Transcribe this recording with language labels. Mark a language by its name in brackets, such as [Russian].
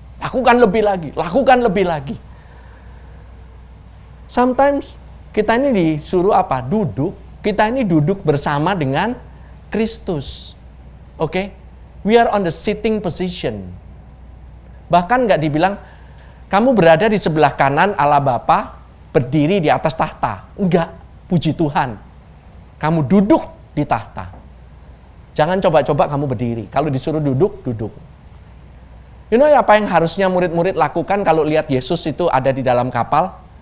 [Indonesian] Lakukan lebih lagi. [English] Sometimes [Indonesian] Kita ini disuruh apa? Duduk. Kita ini duduk bersama dengan Kristus. Oke? [English] We are on the sitting position. [Indonesian] Bahkan nggak dibilang, kamu berada di sebelah kanan Allah Bapa, berdiri di atas tahta. Enggak, puji Tuhan. Kamu duduk di tahta. Jangan coba-coba kamu berdiri. Kalau disuruh duduk, duduk. [English] You know [Indonesian] apa yang harusnya murid-murid lakukan kalau lihat Yesus itu ada di dalam kapal?